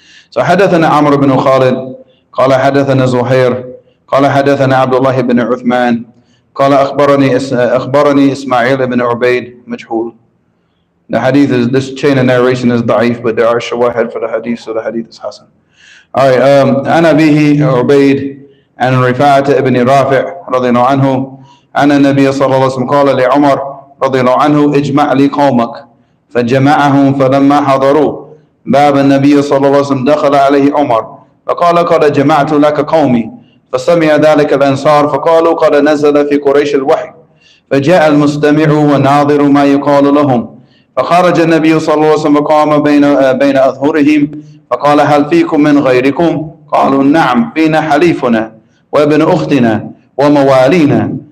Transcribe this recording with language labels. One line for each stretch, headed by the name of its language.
Arabic: So حدثنا عمرو بن خالد قال حدثنا زهير قال حدثنا عبد الله بن عثمان قال أخبرني إسماعيل بن عبيد مجهول.
English: The hadith is, this chain of narration is da'if, but there are shawahid for the hadith, so the hadith is hasan.
Arabic: Alright, عن أبيه عبيد عن رفاعة ابن رافع رضي الله عنه أن النبي صلى الله عليه وسلم قال لعمر رضي الله عنه اجمع لي قومك فجمعهم فلما حضروا باب النبي صلى الله عليه وسلم دخل عليه عمر فقال قد جمعت لك قومي فسمع ذلك الأنصار فقالوا قد نزل في قريش الوحي فجاء المستمع والناظر ما يقال لهم فخرج النبي صلى الله عليه وسلم وقام بين أظهرهم فقال هل فيكم من غيركم؟ قالوا نعم فينا حليفنا وابن أختنا وموالينا.